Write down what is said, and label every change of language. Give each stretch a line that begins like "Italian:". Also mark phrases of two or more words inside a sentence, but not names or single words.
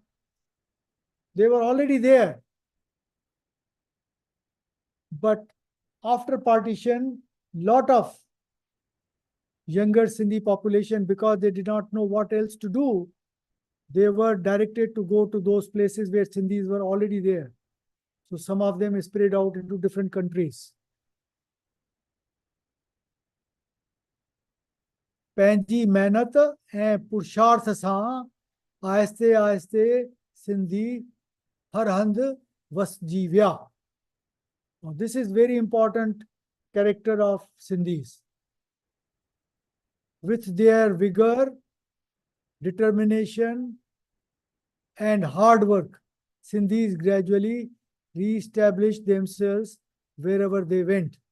English: They were already there. But after partition, lot of younger Sindhi population, because they did not know what else to do, they were directed to go to those places where Sindhis were already there. So some of them spread out into different countries.
Sindhi: पंहिंजी मेहनत ऐं पुरुषार्थ सां आहिस्ते आहिस्ते सिंधी हर हंधि वसजी विया.
English: Now, this is very important character of Sindhis. With their vigor, determination, and hard work, Sindhis gradually re-established themselves wherever they went.